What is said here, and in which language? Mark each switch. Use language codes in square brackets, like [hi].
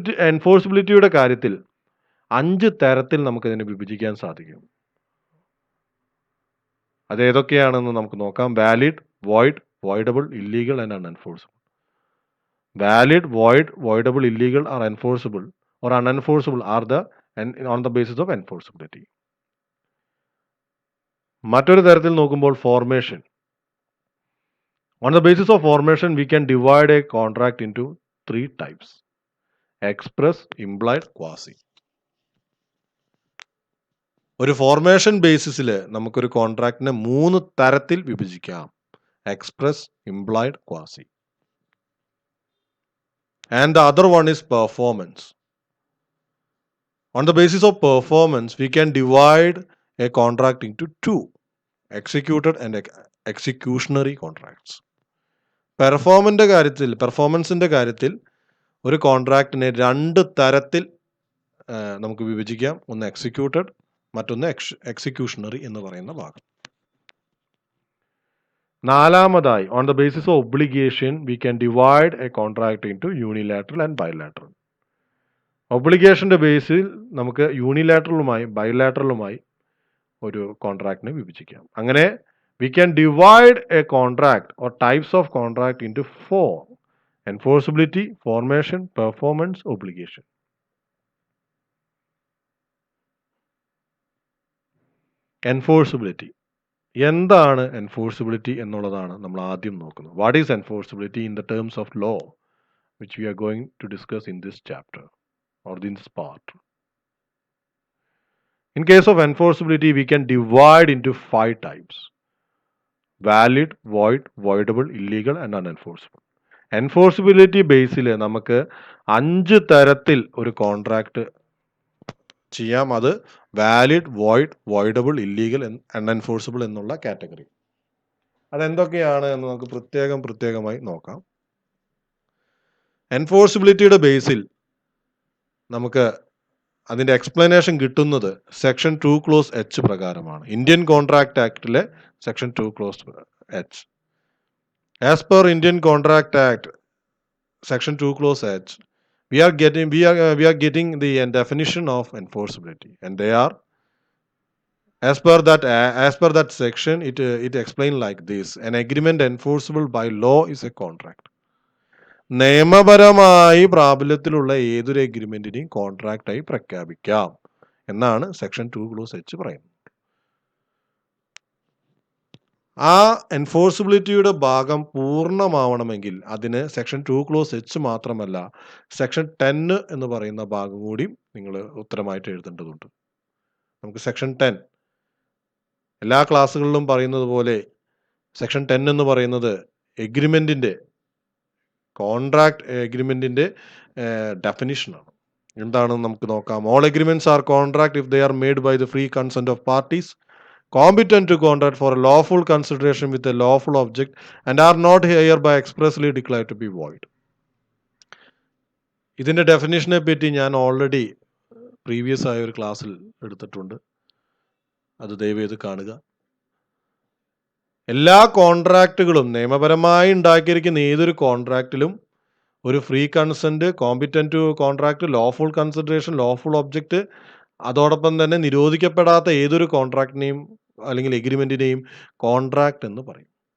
[ml] എൻഫോഴ്സിബിലിറ്റിയുടെ കാര്യത്തിൽ 5 തരത്തിൽ നമുക്കതിനെ വിഭജിക്കാൻ സാധിക്കും. അതേതൊക്കെയാണെന്ന് നമുക്ക് നോക്കാം. [en] Valid, void, voidable, illegal and unenforceable. Valid, void, voidable, illegal are enforceable or unenforceable are on the basis of enforceability. [ml] മറ്റൊരു തരത്തിൽ നോക്കുമ്പോൾ [en] Formation. On the basis of formation, we can divide a contract into 3 types: express, implied, quasi. [ml] ഒരു formation ബേസിസിൽ നമുക്കൊരു കോൺട്രാക്റ്റിനെ 3 തരത്തിൽ വിഭജിക്കാം: express, implied, quasi. [en] And the other one is performance. On the basis of performance, we can divide a contract into 2: executed and executionary contracts. [ml] പെർഫോമൻസിന്റെ കാര്യത്തിൽ ഒരു കോൺട്രാക്റ്റിനെ 2 തരത്തിൽ നമുക്ക് വിഭജിക്കാം. ഒന്ന് എക്സിക്യൂട്ടഡ്, മറ്റൊന്ന് എക്സിക്യൂഷണറി എന്ന് പറയുന്ന ഭാഗം. [en] നാലാമതായി, on the basis of obligation we can divide a contract into unilateral and bilateral. [ml] ഒബ്ലിഗേഷന്റെ ബേസിൽ നമുക്ക് യൂണിലാറ്ററലുമായി ബൈലാറ്ററലുമായി ഒരു കോൺട്രാക്റ്റിനെ വിഭജിക്കാം. [en] അങ്ങനെ we can divide a contract or types of contract into 4: enforceability, formation, performance, obligation. Enforceability. [ml] എന്താണ് എൻഫോഴ്സിബിലിറ്റി എന്നുള്ളതാണ് നമ്മൾ ആദ്യം നോക്കുന്നത്. [en] What is enforceability in the terms of law, which we are going to discuss in this chapter or in this part. In case of enforceability, we can divide into 5 types: valid, void, voidable, illegal and unenforceable. [ml] Enforceability ബേസിൽ നമുക്ക് 5 തരത്തിൽ ഒരു contract ചെയ്യാം. അത് valid, void, voidable, illegal, unenforceable എന്നുള്ള category. അതെന്തൊക്കെയാണ് എന്ന് നമുക്ക് പ്രത്യേകമായി നോക്കാം. എൻഫോഴ്സിബിലിറ്റിയുടെ ബേസിൽ നമുക്ക് അതിൻ്റെ എക്സ്പ്ലനേഷൻ കിട്ടുന്നത് സെക്ഷൻ 2 ക്ലോസ് എച്ച് പ്രകാരമാണ്. Indian contract ആക്ടിലെ section 2 close H. [en] As per Indian Contract Act, Section 2 Clause H, we are getting the definition of enforceability, and they are, as per that section, it explained like this: an agreement enforceable by law is a contract. [ml] നിയമപരമായി പ്രാബല്യത്തിലുള്ള ഏതൊരു എഗ്രിമെന്റിനെയും കോൺട്രാക്റ്റായി പ്രഖ്യാപിക്കാം എന്നാണ് section 2 close H പറയുന്നത്. ആ എൻഫോഴ്സിബിലിറ്റിയുടെ ഭാഗം പൂർണ്ണമാവണമെങ്കിൽ അതിന് section 2 close H മാത്രമല്ല, section 10 എന്ന് പറയുന്ന ഭാഗം കൂടി നിങ്ങൾ ഉത്തരമായിട്ട് എഴുതേണ്ടതുണ്ട്. നമുക്ക് സെക്ഷൻ 10 എല്ലാ ക്ലാസ്സുകളിലും പറയുന്നത് പോലെ സെക്ഷൻ 10 എന്ന് പറയുന്നത് കോൺട്രാക്ട് എഗ്രിമെന്റിന്റെ ഡെഫിനിഷനാണ്. എന്താണെന്ന് നമുക്ക് നോക്കാം. [en] All agreements are contract if they are made by the free consent of parties competent to contract for a lawful consideration with a lawful object and are not hereby expressly declared to be void. [ml] ഇതിന്റെ ഡെഫിനിഷനെ പറ്റി ഞാൻ already previous ആയ ഒരു ക്ലാസ്സിൽ എടുത്തിട്ടുണ്ട്. അത് ദയവേത് കാണുക. എല്ലാ കോൺട്രാക്റ്റുകളും നിയമപരമായി ഉണ്ടാക്കിയിരിക്കുന്ന ഏതൊരു കോൺട്രാക്റ്റിലും ഒരു free consent, competent to contract, lawful consideration, lawful object, അതോടൊപ്പം തന്നെ നിരോധിക്കപ്പെടാത്ത ഏതൊരു കോൺട്രാക്റ്റിനെയും അല്ലെങ്കിൽ എഗ്രിമെന്റിനെയും കോൺട്രാക്ട് എന്ന് പറയും.